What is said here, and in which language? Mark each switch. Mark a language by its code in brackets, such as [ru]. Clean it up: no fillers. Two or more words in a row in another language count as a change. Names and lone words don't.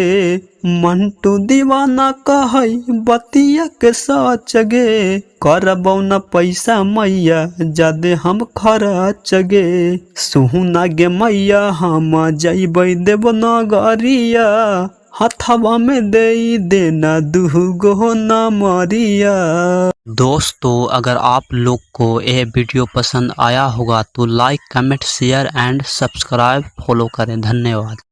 [anp] मंटू दीवाना कहै बतिया के सच गे, करबौ न पैसा मैया जादे हम खर्च गे। सोहुना गे मैया हम जइबै देवनागरिया, हथवा में दे देना दुगो नमरिया। [hi] दोस्तों, अगर आप लोग को यह वीडियो पसंद आया होगा तो [en] like, comment, share and subscribe follow [hi] करें। धन्यवाद।